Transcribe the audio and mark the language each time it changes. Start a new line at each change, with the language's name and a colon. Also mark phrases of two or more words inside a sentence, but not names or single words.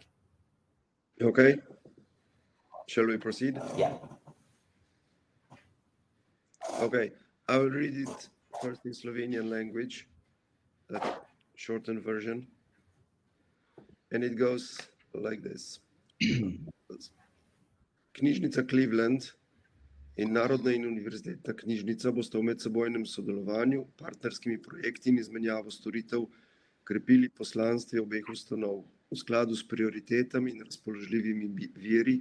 English: Okay. Shall we proceed? Yeah. Okay. I will read it first in Slovenian language, the shortened version. And it goes like this.
Slovenian: Knjižnica Cleveland in Narodna in univerzitetna knjižnica bosta v medsebojnem sodelovanju, partnerskimi projekti in izmenjavo storitev krepili poslanstve obeh ustanov v skladu s prioritetami in razpoložljivimi viri.